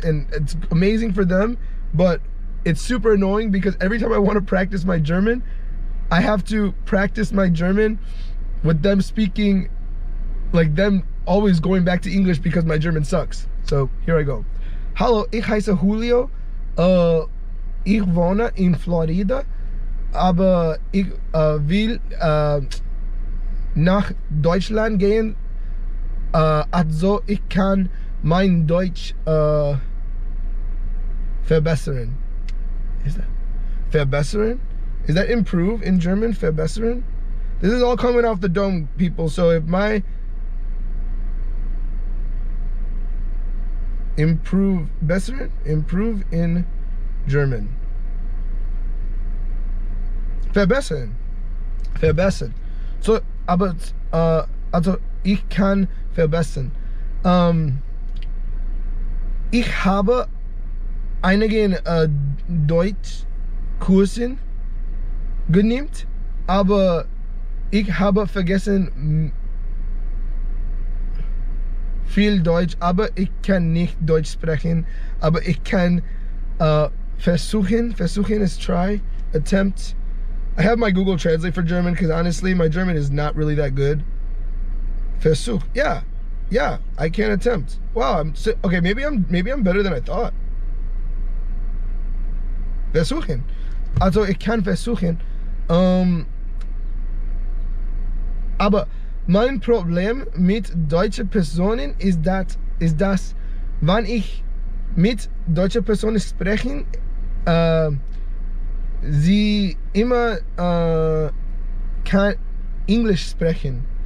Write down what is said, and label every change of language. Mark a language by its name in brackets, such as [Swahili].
[English] And it's amazing for them, but it's super annoying because every time I want to practice my German, I have to practice my German with them speaking, like them always going back to English because my German sucks. So here I go. [German] Hallo, ich heiße Julio. Ich wohne in Florida, aber ich will nach Deutschland gehen. Also ich kann mein Deutsch verbessern. [English] Is that? [German] verbessern. [English] Is that improve in German? [German] Verbessern? [English] This is all coming off the dome, people. So if my improve in German. [German] Verbessern. So, aber also ich kann verbessern. Ich habe einige Deutschkursen genommen, aber ich habe vergessen viel Deutsch, aber ich kann nicht Deutsch sprechen, aber ich kann versuchen [English] is try, attempt. I have my Google Translate for German because honestly my German is not really that good. Versuch, yeah, I can attempt. Wow, okay, maybe I'm better than I thought. [German] Versuchen. Also ich kann versuchen. Aber mein Problem mit deutschen Personen ist das, wenn ich mit deutschen Personen spreche, sie immer kann Englisch sprechen.